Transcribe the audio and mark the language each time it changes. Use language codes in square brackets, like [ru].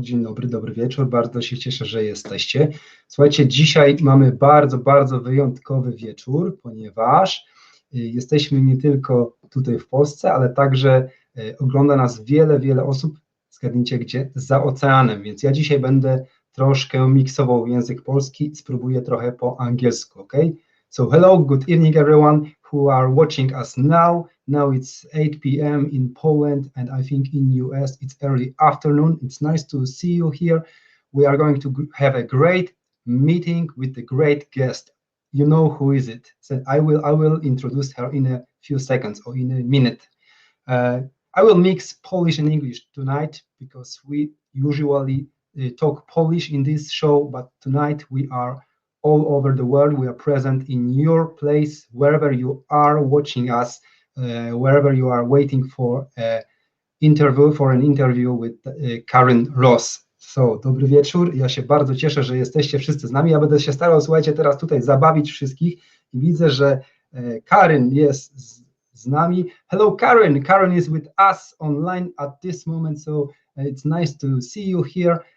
[pl] Dzień dobry, dobry wieczór. Bardzo się cieszę, że jesteście. Słuchajcie, dzisiaj mamy bardzo wyjątkowy wieczór, ponieważ jesteśmy nie tylko tutaj w Polsce, ale także ogląda nas wiele osób, zgadnijcie gdzie, za oceanem, więc ja dzisiaj będę troszkę miksował język polski i spróbuję trochę po angielsku, ok? [en] So hello, good evening everyone who are watching us now. Now it's 8 p.m. in Poland and I think in US it's early afternoon. It's nice to see you here. We are going to have a great meeting with the great guest. You know who is it? So I will introduce her in a few seconds or in a minute. I will mix Polish and English tonight because we usually talk Polish in this show, but tonight we are all over the world. We are present in your place, wherever you are watching us, wherever you are waiting for an interview with Karyn Ross. So, [pl] dobry wieczór. Ja się bardzo cieszę, że jesteście wszyscy z nami. Ja będę się starał, słuchajcie, teraz tutaj zabawić wszystkich i widzę, że Karyn jest z nami. [en] Hello, Karyn. Karyn is with us online at this moment, so it's nice to see you here.